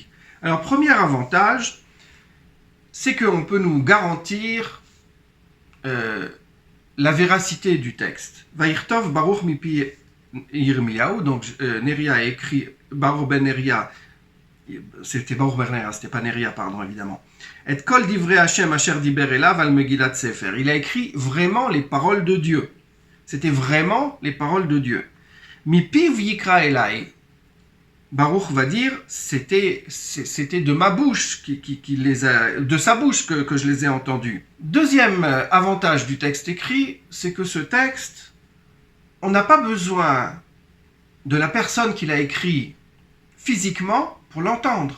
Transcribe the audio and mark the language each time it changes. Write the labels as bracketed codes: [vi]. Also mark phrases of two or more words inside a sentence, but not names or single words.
[fr] Alors premier avantage, c'est qu'on peut nous garantir la véracité du texte. [he] ויכתב ברוך מפי ירמיהו, [fr] donc Neria a écrit, Baruch ben Neria, c'était Baruch ben Neria, c'était pas Neria, pardon, évidemment. [he] את כל דברי השם אשר דבר אליו על מגילת ספר. [fr] Il a écrit vraiment les paroles de Dieu. C'était vraiment les paroles de Dieu. [he] מפיו יקרא אלי. [fr] Baruch va dire, c'était de ma bouche, de sa bouche que je les ai entendus. Deuxième avantage du texte écrit, c'est que ce texte, on n'a pas besoin de la personne qui l'a écrit physiquement pour l'entendre.